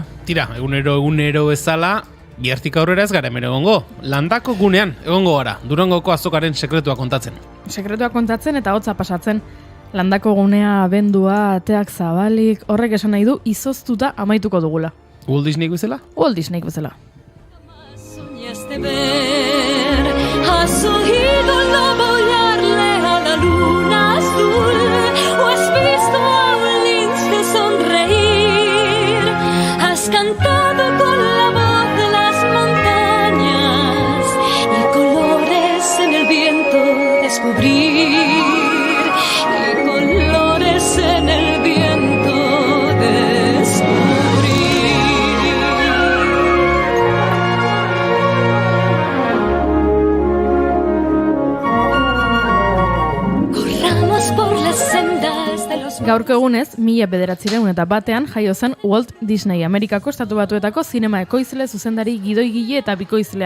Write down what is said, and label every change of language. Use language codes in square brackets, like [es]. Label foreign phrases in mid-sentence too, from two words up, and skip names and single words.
[eu] Tira, egunero bezala, bihartik aurrera ez gara hemen egongo. Landako gunean egongo gara, Durangoko azokaren sekretua kontatzen. Sekretua kontatzen eta hotza pasatzen. Landako gunea, abendua, ateak zabalik, horrek esan nahi du izoztuta amaituko dugula. Walt Disney bezala? Walt Disney bezala. [es] Soñaste ver, has oído el lobo aullarle a la luna azul, o has visto a un lince sonreír, has cantado con la voz de las montañas y colores en el viento descubrir, y colores en el viento descubrir. [eu] Gaurko egunez, 1901 jaio zen Walt Disney, Amerikako Estatu Batuetako zinema ekoizle, zuzendari, gidoigile eta bikoizlea.